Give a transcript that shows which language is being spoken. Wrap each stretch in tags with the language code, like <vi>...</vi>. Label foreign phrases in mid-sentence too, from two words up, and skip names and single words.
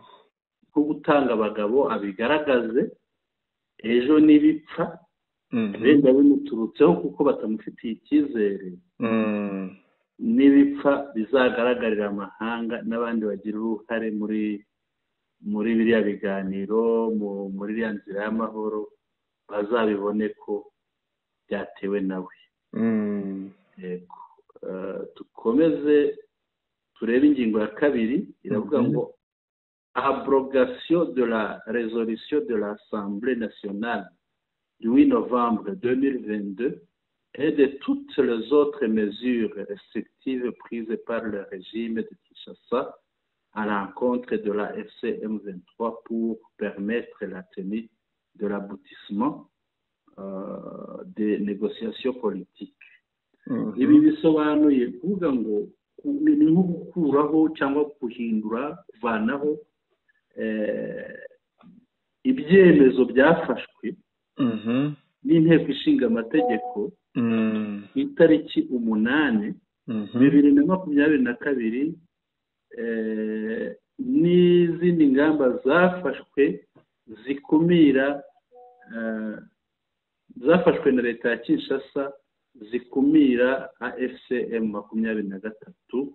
<rw>Nko gutanga abagabo abigaragaze, ejo n'ibipfa benda bimuturutseho kuko batamufitiye icyizere, n'ibipfa bizagaragarira amahanga n'abandi bagira uruhare muri biriya biganiro, muri iriya nzira y'amahoro, bazabibone ko byatewe nawe. Yego. Tukomeze turebe ingingo ya kabiri, iravuga ngo</rw> <fr>abrogation de la résolution de l'Assemblée nationale du 8 novembre 2022 et de toutes les autres mesures restrictives prises par le régime de Kinshasa à l'encontre de la FCM23 pour permettre la tenue de l'aboutissement des négociations politiques.</fr> <rw>Ibi bisobanuye kuvuga ngo ni nko gukuraho cyangwa guhindura, kuvanaho ibyemezo byafashwe n'inteko ishinga amategeko ku itariki 8 2022 n'izindi ngamba zafashwe zikumira zafashwe na leta ya Kinshasa zikumira AFCM 23.</rw>